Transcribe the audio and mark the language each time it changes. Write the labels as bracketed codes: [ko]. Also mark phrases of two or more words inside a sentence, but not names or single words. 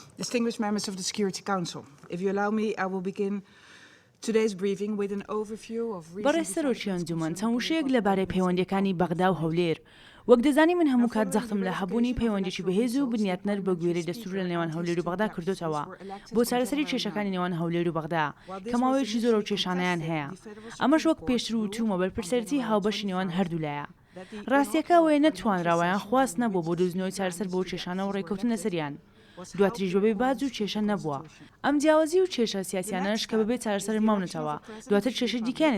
[en] Distinguished members of the Security Council, if you allow me, I will begin today's briefing with an overview of [ckb] بەڕێز سەرۆکی ئەنجومەن چەند وشەیەک لەبارەی پەیوەندیەکانی بەغدا و هەولێر وەک دەزانی من هەموو کات زەختم لە هەبوونی پەیوەندێکی بەهێز و بنیاتنەر بە گوێرەی دەستور لە نێوان هەولێر و بەغدا کردوتەوە بۆ چارەسەری کێشەکانی نێوان هەولێر و بەغدا کە ماوەیەکی زۆرە و کێشانەیان هەیە ئەمەش وەک پێشتر وتوومە بەرپرسەرەتی هاوبەشی نێوان هەردوولایە ڕاستیەکە ئەوەیە نەتوانراوەیان خواست نەبوو بۆ دۆزینەوەی چارەسەر بۆ کێشانە و ڕێکەوتن لەسەریان دواتریش بەبێ باج و کێشە نەبووە ئەم جیاوازی و کێشە سیاسیانەش کە بەبێ چارەسەر ماونەتەوە دواتر کێشە دیکەیانێ